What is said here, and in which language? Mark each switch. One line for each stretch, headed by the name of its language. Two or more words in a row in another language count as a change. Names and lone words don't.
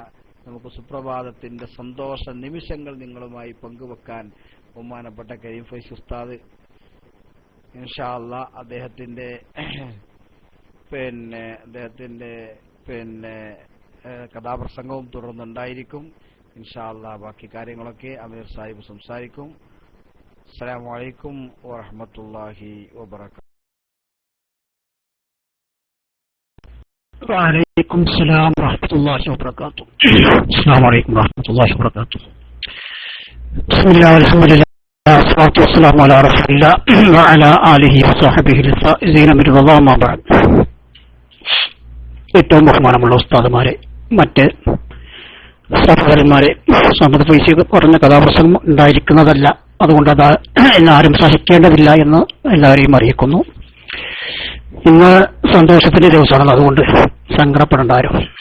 Malayalam: നമുക്ക് സുപ്രഭാതത്തിന്റെ സന്തോഷ നിമിഷങ്ങൾ നിങ്ങളുമായി പങ്കുവെക്കാൻ ബഹുമാനപ്പെട്ട കരീം ഫൈസി ഉസ്താദ്
Arabic: إن شاء الله
Malayalam: അദ്ദേഹത്തിന്റെ കഥാപ്രസംഗവും തുടർന്നുണ്ടായിരിക്കും.
Arabic: إن شاء الله
Malayalam: ബാക്കി കാര്യങ്ങളൊക്കെ അമീർ സാഹിബ് സംസാരിക്കും.
Arabic: السلام عليكم ورحمة الله وبركاته. وعليكم السلام ورحمة الله وبركاته. السلام عليكم ورحمة الله وبركاته. بسم الله والحمد لله والصلاة والسلام على رسول الله وعلى آله وصحبه الفائزين من الله ما بعد.
Malayalam: ഏറ്റവും ബഹുമാനമുള്ള ഉസ്താദുമാരെ, മറ്റ് സഹോദരന്മാരെ, സമദ് ഫൈസി പറഞ്ഞ കഥാപ്രസംഗം ഉണ്ടായിരിക്കുന്നതല്ല, അതുകൊണ്ട് അത് എല്ലാവരും സഹിക്കേണ്ടതില്ല എന്ന് എല്ലാവരെയും അറിയിക്കുന്നു. ഇന്ന് സന്തോഷത്തിന്റെ ദിവസമാണ്, അതുകൊണ്ട് സങ്കടപ്പെടേണ്ട ആരും.